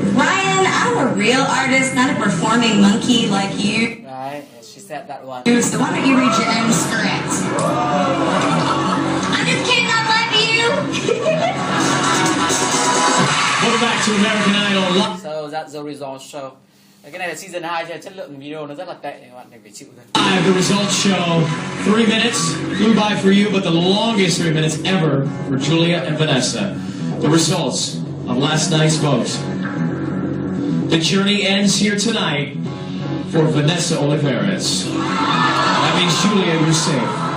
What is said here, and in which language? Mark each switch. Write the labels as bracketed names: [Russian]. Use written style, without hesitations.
[English] Ryan, I'm a real artist, not a performing monkey like you. Right, she said that one. So why don't you read your own script? I'm just kidding, I love you. Welcome back to American Idol Live. So that's the result show. [Vietnamese] Cái này là season 2 cho chất lượng video nó rất là tệ, các bạn phải chịu thôi. [English] The results show 3 minutes flew by for you, but the longest 3 minutes ever for Julia and Vanessa. The results of last night's vote. The journey ends here tonight for Vanessa Oliveres. That means Julia, you're safe.